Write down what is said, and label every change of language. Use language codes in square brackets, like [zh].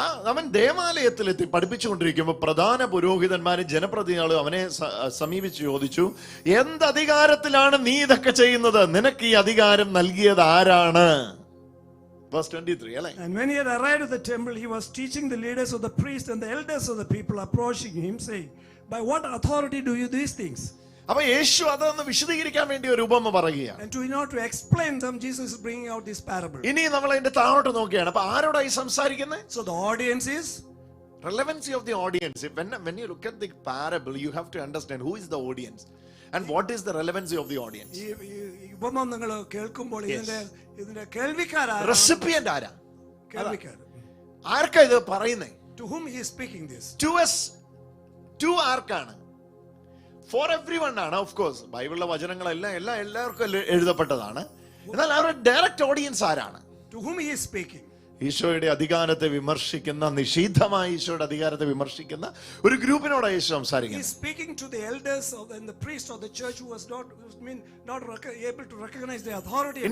[ml] അവൻ ദേവാലയത്തിലെത്തി പഠിപ്പിച്ചുകൊണ്ടിരിക്കുമ്പോൾ പ്രധാന പുരോഹിതന്മാരും ജനപ്രതിനിധികളും അവനെ സമീപിച്ച് ചോദിച്ചു, എന്ത് അധികാരത്തിലാണ് നീ ഇതൊക്കെ ചെയ്യുന്നത്? നിനക്ക് ഈ അധികാരം നൽകിയത് ആരാണ്? [en] Verse 23, [ml] അല്ലേ? [en] And when he had arrived at the temple, he was teaching the leaders of the priests and the elders of the people, approaching him, saying, by what authority do you these things? [ml] അപ്പൊ യേശു അതൊന്ന് വിശദീകരിക്കാൻ വേണ്ടി ഒരു ഉപമ പറയുകയാണ്. And in order to explain them, Jesus is bringing out this parable. ഇനി നമ്മൾ അതിന്റെ താഴോട്ട് നോക്കുകയാണ്. അപ്പൊ ആരോടായി സംസാരിക്കുന്നത്? [en] So the audience is relevancy of the audience. When you look at the parable, you have to understand who is the audience and what is the relevancy of the audience. [ml] ഈ ഉപമ നിങ്ങൾ കേൾക്കുമ്പോൾ ഇതിന്റെ കേൾവിക്കാരാണ്. Recipient ആരാ? കേൾവിക്കാർ. ആർക്കാ ഇത് പറയുന്നത്? [en] To whom he is speaking this? To us. To [ml] ആർക്കാണ്? [en] For everyone [ml] ആണ്. [en] Of course [ml] ബൈബിളിലെ വചനങ്ങളെല്ലാം എല്ലാവർക്കും എഴുതപ്പെട്ടതാണ്. എന്നാൽ അവരുടെ ഡയറക്റ്റ് ഓഡിയൻസ് ആരാണ്? [en] To whom he is speaking? [ml] ഈശോയുടെ അധികാരത്തെ വിമർശിക്കുന്ന, നിഷേധമായ ഈശോയുടെ അധികാരത്തെ വിമർശിക്കുന്ന ഒരു ഗ്രൂപ്പിനോടാണ് യേശു സംസാരിക്കുന്നത്. [en] He is speaking to the elders and the priests of the church who was not able to recognize the authority.